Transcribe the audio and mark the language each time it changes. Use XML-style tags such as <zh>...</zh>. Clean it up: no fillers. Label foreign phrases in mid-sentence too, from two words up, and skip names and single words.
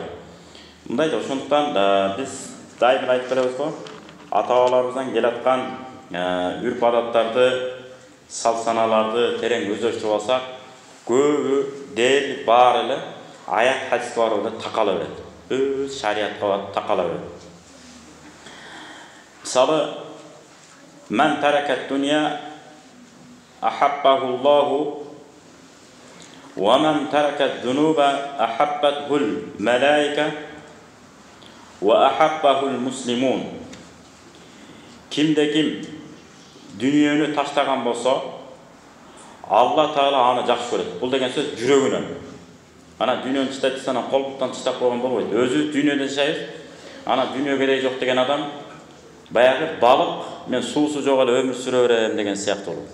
<ky>Мындай да ошондуктан биз дайыма айтып беребиз го, ата-бабаларыбыздан келаткан үрп адаттарды, салт-саналарды терең өздөштүрүп алсак, көбү дээрлик баары эле аят хадиске барып эле такала берет. Өз шариятка такала берет.</ky> <ar>Мисалы, "من ترك الدنيا أحبه الله ومن ترك الذنوب أحبته الملائكة وأحبه المسلمون."</ar> <ky>Кимде ким дүниені таштаган болсо, Алла Таала аны жакшы көрөт. Бул деген сөз жүрөгүнөн. Ана дүниені таштайт, ана колдуктан таштап койгон болбойт. Өзү дүниеде жашайбыз. Ана дүнүйө кереги жок деген адам баягы балык, мен суусу жок эле өмүр сүрө берем деген сыяктуу болот.</ky>